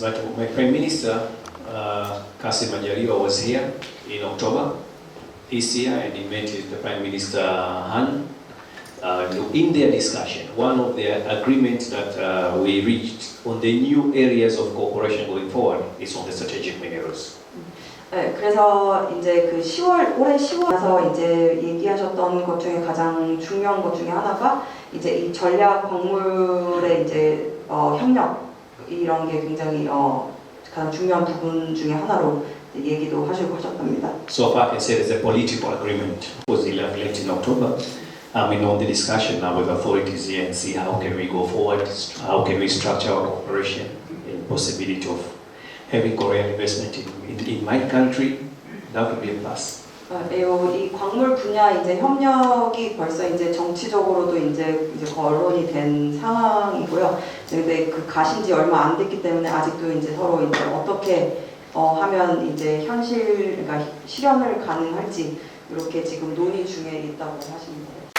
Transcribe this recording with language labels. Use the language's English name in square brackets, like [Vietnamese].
[English] But my Prime Minister, Kassim Majaliwa, was here in October this year and he met with the Prime Minister Han. In their discussion, one of the agreements that we reached on the new areas of cooperation going forward is on the strategic minerals. [Korean] 네, 그래서 이제 그 올해 10월에서 이제 얘기하셨던 것 중에 가장 중요한 것 중에 하나가 이제 이 전략 광물의 이제 협력 이런 게 굉장히 가장 중요한 부분 중에 하나로 얘기도 하셨답니다. [English] So far, I can say there's a political agreement. It was late in October. We know the discussion now with authorities here and see how can we go forward, how can we structure our cooperation, and possibility of having Korean investment in my country. That would be a plus. [Korean] 이 광물 분야 이제 협력이 벌써 이제 정치적으로도 이제 거론이 된 상황이고요. 근데 그 가신 지 얼마 안 됐기 때문에 아직도 이제 서로 이제 어떻게 하면 이제 그러니까 실현을 가능할지 이렇게 지금 논의 중에 있다고 하십니다.